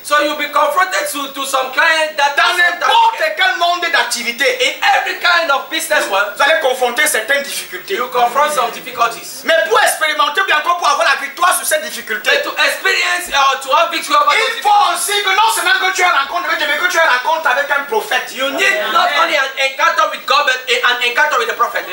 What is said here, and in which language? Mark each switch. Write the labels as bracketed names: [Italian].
[English] So you'll be confronted to some client that [French] dans n'importe quel monde d'activité. [English] in every kind of business one, [French] Vous allez confronter certaines difficultés. [English] you confront some difficulties. [French] Mais pour expérimenter, bien encore pour avoir la victoire sur cette difficulté, [English] But to experience or to have victory over those [French] il faut [English] difficulties, [French] aussi que non seulement que tu aies rencontre avec Dieu, mais que tu aies rencontre avec un prophète. [English] you need not only an encounter with God, but an encounter with the prophet.